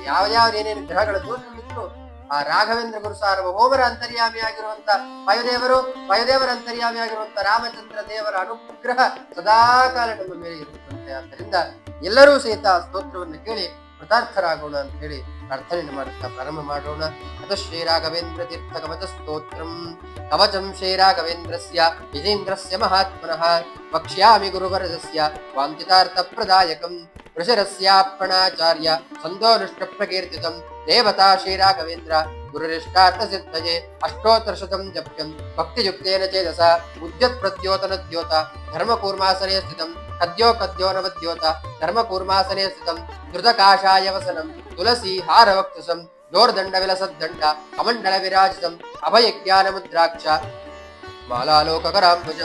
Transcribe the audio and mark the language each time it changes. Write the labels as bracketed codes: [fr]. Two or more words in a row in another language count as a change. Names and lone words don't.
[kn] ಯಾವ ಏನೇನು ಗ್ರಹಗಳ ದೋಷಗಳಿದ್ರು ಆ ರಾಘವೇಂದ್ರ ಗುರು ಸಾರ್ವಭೌಮರ ಅಂತರ್ಯಾಮಿಯಾಗಿರುವಂತ ವಾಯುದೇವರ ಅಂತರ್ಯಾಮಿಯಾಗಿರುವಂತ ರಾಮಚಂದ್ರ ದೇವರ ಅನುಗ್ರಹ ಸದಾಕಾಲ ನಮ್ಮ ಮೇಲೆ ಇರುತ್ತಂತೆ. ಆದ್ದರಿಂದ ಎಲ್ಲರೂ ಸಹಿತ ಸ್ತೋತ್ರವನ್ನು ಕೇಳಿ ಕೃತಾರ್ಥರಾಗೋಣ ಅಂತ ಹೇಳಿ ಪ್ರಾರ್ಥನೆಯನ್ನು ಮಾಡುತ್ತಾ ಪ್ರಾರಂಭ ಮಾಡೋಣ. ಅದು ಶ್ರೀ ರಾಘವೇಂದ್ರ ತೀರ್ಥ ಕವಚ ಸ್ತೋತ್ರಂ. [sa] ಕವಚಂ ಶ್ರೀ ರಾಘವೇಂದ್ರಸ್ಯ ವಿಜೇಂದ್ರಸ್ಯ ಮಹಾತ್ಮನಃ ವಕ್ಷ್ಯಾಮಿ ಗುರುವರದಸ್ಯ ವಾಂಛಿತಾರ್ಥ ಪ್ರದಾಯಕಂ ಋಷರಸ್ಯಾಪ್ಪಣಾಚಾರ್ಯ ಸಂದೋನುಷ್ಟ ಪ್ರಕೀರ್ತಿತಂ ದೇವತಾ ಶ್ರೀರಾಘವೇಂದ್ರ ಗುರುರಿಷ್ಟಾರ್ಥ ಸಿದ್ಧಯೇ ಅಷ್ಟೋತ್ತರಶತಂ ಜಪ್ಯಂ ಭಕ್ತಿಯುಕ್ತೇನ ಚೇತಸ ಉದ್ಯತ್ ಪ್ರದ್ಯೋತನ ದ್ಯೋತ ಧರ್ಮಕೂರ್ಮಾಸನೆ ಸ್ಥಿತಂ ಕದ್ಯೋ ಕದ್ಯೋ ನವದ್ಯೋತ ಧರ್ಮಕೂರ್ಮಾಸನೆ ಸ್ಥಿತಂ ಧೃತಕಾಶಾಯ ವಸನಂ ತುಳಸಿ ಹಾರವಕ್ತಸಂ ದೋರ್ದಂಡ ವಿಲಸದ್ದಂಡ ಕಮಂಡಲ ವಿರಾಜಿತಂ ಅಭಯಜ್ಞಾನ ಮುದ್ರಾಕ್ಷ ಮಾಲಾಲೋಕಕರಾಂಬುಜಂ